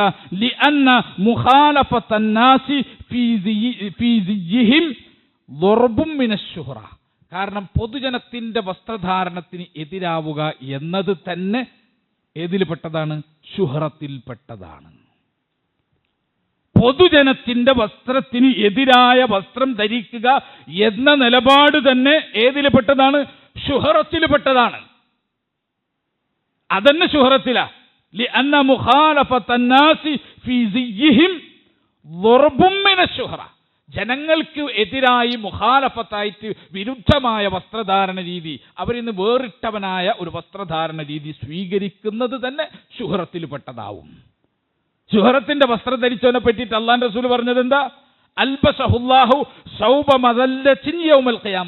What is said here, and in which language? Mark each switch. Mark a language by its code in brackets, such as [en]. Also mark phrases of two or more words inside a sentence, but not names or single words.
[ar] لأن مخالفة الناس في زيهم ضرب من الشهرة, [ml] കാരണം പൊതുജനത്തിന്റെ വസ്ത്രധാരണത്തിന് എതിരാവുക എന്നത് തന്നെ ഏതിൽപ്പെട്ടതാണ്? ശുഹറത്തിൽപ്പെട്ടതാണ്. പൊതുജനത്തിന്റെ വസ്ത്രത്തിന് എതിരായ വസ്ത്രം ധരിക്കുക എന്ന നിലപാട് തന്നെ ഏതിൽ പെട്ടതാണ്? ശുഹറത്തിൽ പെട്ടതാണ്. അതന്നെ ശുഹറത്തിലാ. [ar] لأن مخالفة الناس في زيهم ضرب من الشهرة. [ml] ജനങ്ങൾക്ക് എതിരായി മുഖാലഫത്തായിട്ട് വിരുദ്ധമായ വസ്ത്രധാരണ രീതി, അവരിന്ന് വേറിട്ടവനായ ഒരു വസ്ത്രധാരണ രീതി സ്വീകരിക്കുന്നത് തന്നെ ശുഹറത്തിൽ പെട്ടതാവും. ശുഹറത്തിന്റെ വസ്ത്രം ധരിച്ചവനെ പറ്റിയിട്ട് അള്ളാഹുവിന്റെ റസൂൽ പറഞ്ഞത് എന്താ? [ar] ألبسه الله ثوب مذلة يوم القيامة.